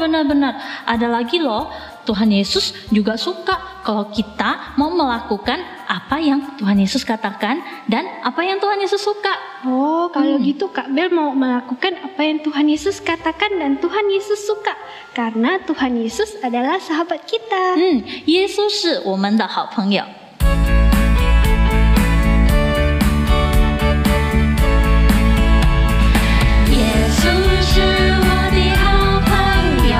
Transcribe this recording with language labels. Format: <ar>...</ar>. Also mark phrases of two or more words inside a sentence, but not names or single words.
<id>Ada lagi loh, Tuhan Yesus juga suka kalau kita mau melakukan apa yang Tuhan Yesus katakan dan apa yang Tuhan Yesus suka. Oh, kalau gitu Kak Bel mau melakukan apa yang Tuhan Yesus katakan dan Tuhan Yesus suka. Karena Tuhan Yesus adalah sahabat kita.</id> <zh>耶稣是我们的好朋友。耶稣是我的好朋</zh>